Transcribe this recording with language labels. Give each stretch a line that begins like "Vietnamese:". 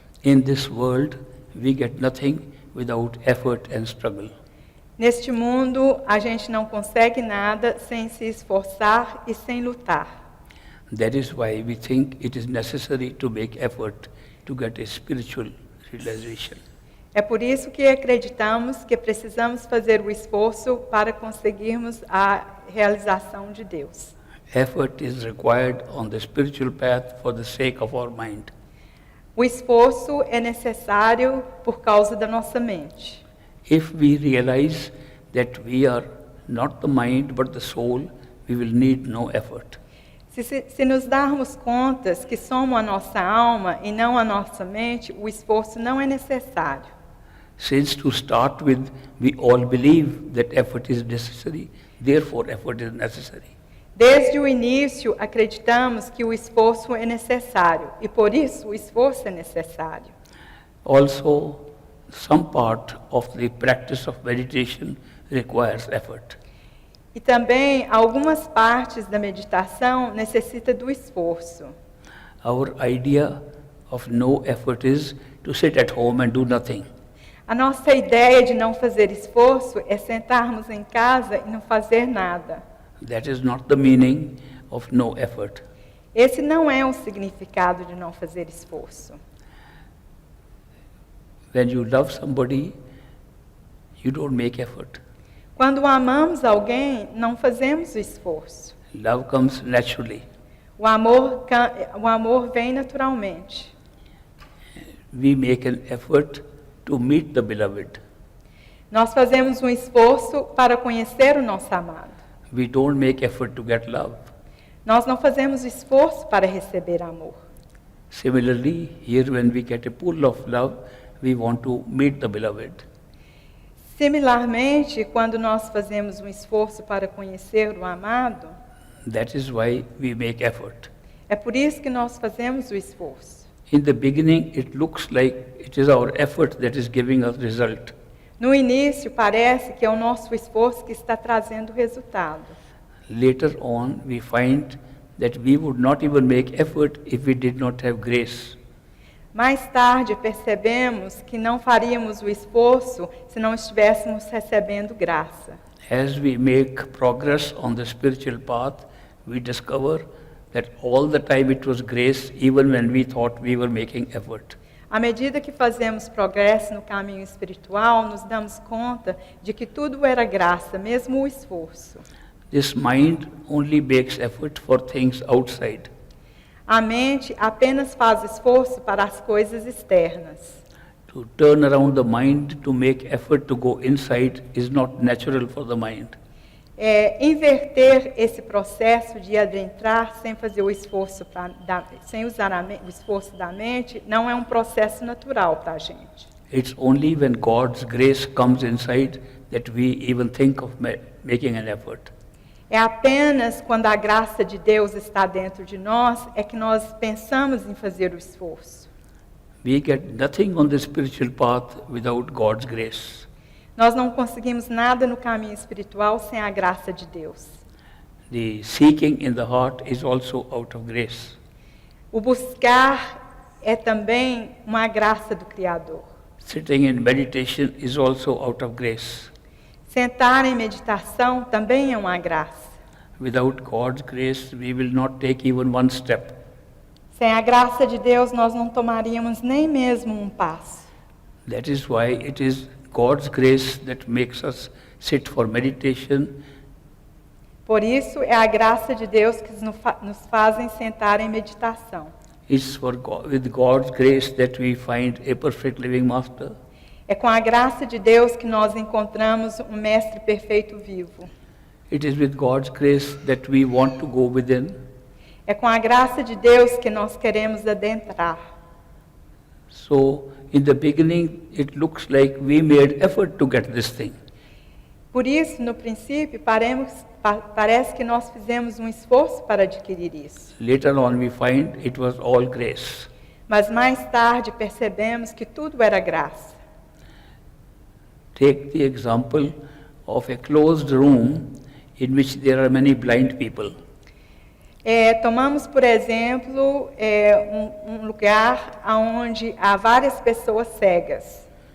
English: In this world, we get nothing without effort and struggle.
Portuguese: Neste mundo, a gente não consegue nada sem se esforçar e sem lutar.
English: That is why we think it is necessary to make effort to get a spiritual realization.
Portuguese: É por isso que acreditamos que precisamos fazer o esforço para conseguirmos a realização de Deus.
English: Effort is required on the spiritual path for the sake of our mind.
Portuguese: O esforço é necessário por causa da nossa mente.
English: If we realize that we are not the mind but the soul, we will need no effort.
Portuguese: Se nos darmos contas que somos a nossa alma e não a nossa mente, o esforço não é necessário.
English: Since to start with, we all believe that effort is necessary, therefore effort is necessary.
Portuguese: Desde o início, acreditamos que o esforço é necessário e por isso o esforço é necessário.
English: Also, some part of the practice of meditation requires effort.
Portuguese: E também algumas partes da meditação necessitam do esforço.
English: Our idea of no effort is to sit at home and do nothing.
Portuguese: A nossa ideia de não fazer esforço é sentarmos em casa e não fazer nada.
English: That is not the meaning of no effort.
Portuguese: Esse não é o significado de não fazer esforço.
English: When you love somebody, you don't make effort.
Portuguese: Quando amamos alguém, não fazemos o esforço.
English: Love comes naturally.
Portuguese: O amor vem naturalmente.
English: We make an effort to meet the beloved.
Portuguese: Nós fazemos um esforço para conhecer o nosso amado.
English: We don't make effort to get love.
Portuguese: Nós não fazemos esforço para receber amor.
English: Similarly, here when we get a pull of love, we want to meet the beloved.
Portuguese: Similarmente, quando nós fazemos um esforço para conhecer o amado,
English: That is why we make effort.
Portuguese: é por isso que nós fazemos o esforço.
English: In the beginning, it looks like it is our effort that is giving us result.
Portuguese: No início, parece que é o nosso esforço que está trazendo o resultado.
English: Later on, we find that we would not even make effort if we did not have grace.
Portuguese: Mais tarde, percebemos que não faríamos o esforço se não estivéssemos recebendo graça.
English: As we make progress on the spiritual path, we discover that all the time it was grace, even when we thought we were making effort.
Portuguese: À medida que fazemos progresso no caminho espiritual, nos damos conta de que tudo era graça, mesmo o esforço.
English: This mind only makes effort for things outside.
Portuguese: A mente apenas faz esforço para as coisas externas.
English: To turn around the mind to make effort to go inside is not natural for the mind.
Portuguese: Inverter esse processo de adentrar sem fazer o esforço, sem usar o esforço da mente, não é um processo natural para a gente.
English: It's only when God's grace comes inside that we even think of making an effort.
Portuguese: É apenas quando a graça de Deus está dentro de nós é que nós pensamos em fazer o esforço.
English: We get nothing on the spiritual path without God's grace.
Portuguese: Nós não conseguimos nada no caminho espiritual sem a graça de Deus.
English: The seeking in the heart is also out of grace.
Portuguese: O buscar é também uma graça do Criador.
English: Sitting in meditation is also out of grace.
Portuguese: Sentar em meditação também é uma graça.
English: Without God's grace, we will not take even one step.
Portuguese: Sem a graça de Deus, nós não tomaríamos nem mesmo um passo.
English: That is why it is God's grace that makes us sit for meditation.
Portuguese: Por isso, é a graça de Deus que nos fazem sentar em meditação.
English: It's with God's grace that we find a perfect living master.
Portuguese: É com a graça de Deus que nós encontramos um mestre perfeito vivo.
English: It is with God's grace that we want to go within.
Portuguese: É com a graça de Deus que nós queremos adentrar.
English: So, in the beginning, it looks like we made effort to get this thing.
Portuguese: Por isso, no princípio, parece que nós fizemos um esforço para adquirir isso.
English: Later on, we find it was all grace.
Portuguese: Mas mais tarde percebemos que tudo era graça.
English: Take the example of a closed room in which there are many blind people.
Portuguese: Tomamos, por exemplo, um lugar onde há várias pessoas cegas.